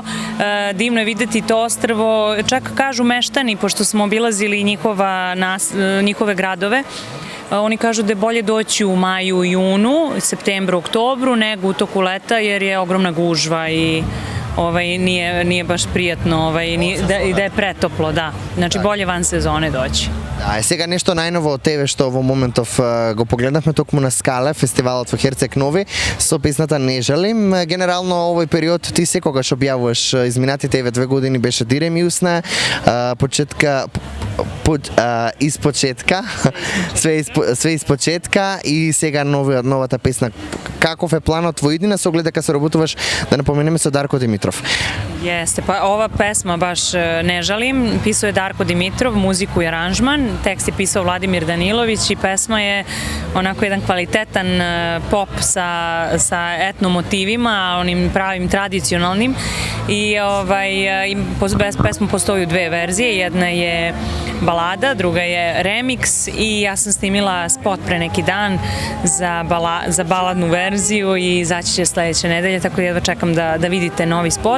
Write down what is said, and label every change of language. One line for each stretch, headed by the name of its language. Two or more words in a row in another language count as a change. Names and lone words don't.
Serbian: Divno je videti to ostrvo, čak kažu meštani, pošto smo obilazili njihove gradove, oni kažu da je bolje doći u maju, junu, septembru, oktobru, nego u toku leta jer je ogromna gužva i nije baš prijatno i da je pretoplo, da. Znači bolje van sezone doći.
Macedonian: Да, сега нешто најново од тебе што во моментов го погледнавме токму на Скале, фестивалот во Херцег Нови, со песната Не жалим. Генерално овој период ти секогаш објавуваш, изминатите 2 години беше Дире ми усна, испочетка, све испочетка и сега новата песна. Каков е планот во иднина со оглед дека се работуваш, да напоменеме, со Дарко Димитров?
Serbian: Jeste, pa ova pesma baš Ne žalim, pisao je Darko Dimitrov, muziku i aranžman, tekst je pisao Vladimir Danilović i pesma je onako jedan kvalitetan pop sa etno motivima, onim pravim tradicionalnim i pesma postoji u 2 verzije, jedna je balada, druga je remix i ja sam snimila spot pre neki dan za baladnu verziju i izaći će sledeće nedelje, tako da jedva čekam da vidite novi spot.